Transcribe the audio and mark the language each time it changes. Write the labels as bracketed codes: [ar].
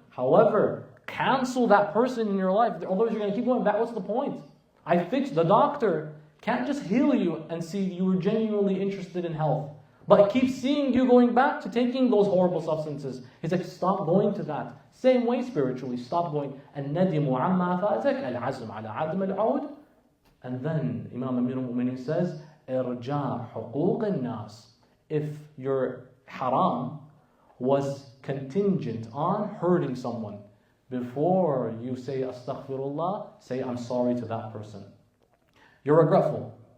[en] However, cancel that person in your life. Otherwise, you're going to keep going back. What's the point? I fixed the doctor. Can't just heal you and see you were genuinely interested in health. But keep seeing you going back to taking those horrible substances. He's like, stop going to that. Same way spiritually, stop going. [ar] الندم عما فاتك العزم على عدم العود. [en] And then Imam Amir al-Mu'minin says, [ar] إرجاع حقوق الناس. [en] If your haram was contingent on hurting someone, before you say astaghfirullah, say I'm sorry to that person. You're regretful.